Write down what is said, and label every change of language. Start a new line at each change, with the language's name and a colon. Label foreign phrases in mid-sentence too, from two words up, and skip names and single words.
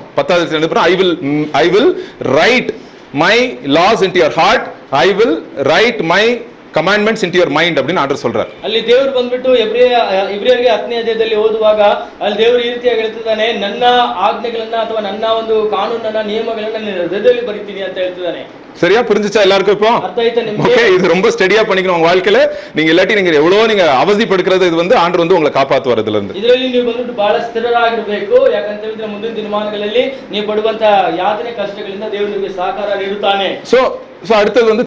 Tamil: 10வது அதிகாரத்துல
English: I will write my laws into your heart, I will write my commandments into your mind
Tamil: அப்படின்னு ಆರ್ಡರ್ சொல்றார்.
Kannada: ಅಲ್ಲಿ ದೇವರು ಬಂದ್ಬಿಟ್ಟು ಇಬ್ರಿಯರಿಗೆ 10ನೇ ಅಧ್ಯಾಯದಲ್ಲಿ ಓದುವಾಗ ಅಲ್ಲಿ ದೇವರು ಈ ರೀತಿಯಾಗಿ ಹೇಳ್ತಿದ್ದಾನೆ, ನನ್ನ ಆಜ್ಞೆಗಳನ್ನ ಅಥವಾ ನನ್ನ ಒಂದು ಕಾನೂನನ್ನ, ನಿಯಮಗಳನ್ನ ನಿನ್ನ ಹೃದಯದಲ್ಲಿ ಬರೀತೀನಿ ಅಂತ ಹೇಳ್ತಿದ್ದಾನೆ.
Tamil: சரியா? புரிஞ்சுச்சா எல்லாருக்கும்? இப்போ
Kannada: ಅರ್ಥ ಆಯ್ತಾ ನಿಮಗೆ?
Tamil: ஓகே, இது ரொம்ப ஸ்டடியா பண்ணிக்கணும் உங்க வாழ்க்கையில. நீங்க இல்லாட்டி நீங்க எவ்வளவு நீங்க அவதிப்படுகிறது, இது வந்து ஆண்டவர் வந்து உங்களை காப்பாத்துவார் இதுல இருந்து.
Kannada: ಇದರಲ್ಲಿ ನೀವು ಬಂದ್ಬಿಟ್ಟು ಬಹಳ ಸ್ಥಿರರಾಗಿರಬೇಕು. ಯಾಕಂತ ಹೇಳಿದ್ರೆ ಮುಂದಿನ ದಿನಮಾನಗಳಲ್ಲಿ ನೀವು ಪಡುವಂತ ಯಾತನೆ ಕಷ್ಟಗಳಿಂದ ದೇವರು ನಿಮಗೆ ಸಹಕಾರ ನೀಡುತ್ತಾನೆ.
Tamil: சோ அடுத்தது வந்து